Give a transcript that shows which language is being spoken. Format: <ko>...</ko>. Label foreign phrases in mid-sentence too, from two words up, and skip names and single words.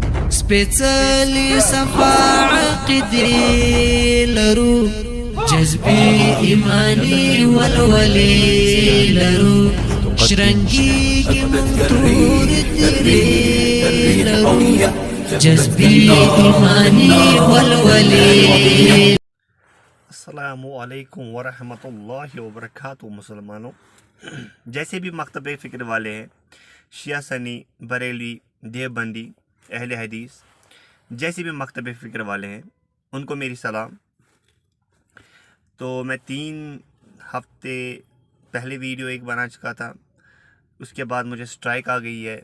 <ps>سپیڅلی صفا عقیدې لرو جذبې ایمانی ولولې لرو شرنګېږي موږ تور تیرې لرو جذبې ایمانی ولولې.</ps> <ar>السلام علیکم ورحمۃ اللہ وبرکاتہ.</ar> <ur>مسلمانوں، جیسے بھی مکتب فکر والے ہیں، شیعہ سنی، بریلوی، دیوبندی، اہل حدیث، جیسے بھی مکتب فکر والے ہیں ان کو میری سلام. تو میں 3 ہفتے پہلے ویڈیو ایک بنا چکا تھا، اس کے بعد مجھے سٹرائک آ گئی ہے.</ur>